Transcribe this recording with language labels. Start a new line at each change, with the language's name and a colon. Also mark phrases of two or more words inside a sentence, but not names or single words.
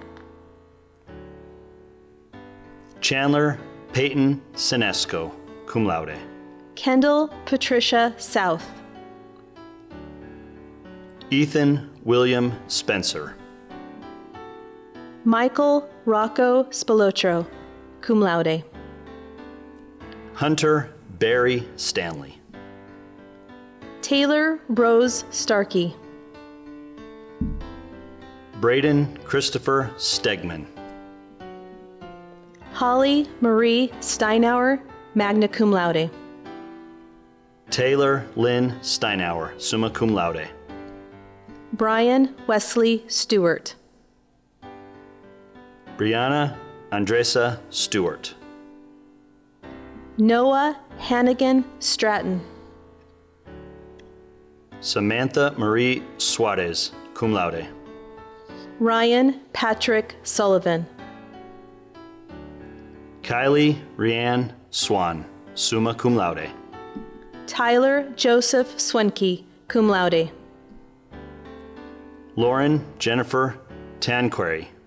English: Chandler Peyton Sinesco,
Latin: cum laude.
English: Kendal Patricia South. Ethan William Spencer. Michael Rocco Spilotro,
Latin: cum laude.
English: Hunter Barry Stanley. Taylor Rose Starkey. Braden Christopher Stegman. Holly Marie Steinauer,
Latin: magna cum laude.
English: Taylor Lynn Steinauer,
Latin: summa cum laude.
English: Brian Wesley Stewart. Brianna Andresa Stewart. Noah Hannigan Stratton. Samantha Marie Suarez,
Latin: cum laude.
English: Ryan Patrick Sullivan. Kylie Rianne Swan,
Latin: summa cum laude.
English: Tyler Joseph Swenke,
Latin: cum laude.
English: Lauren Jennifer Tanquery.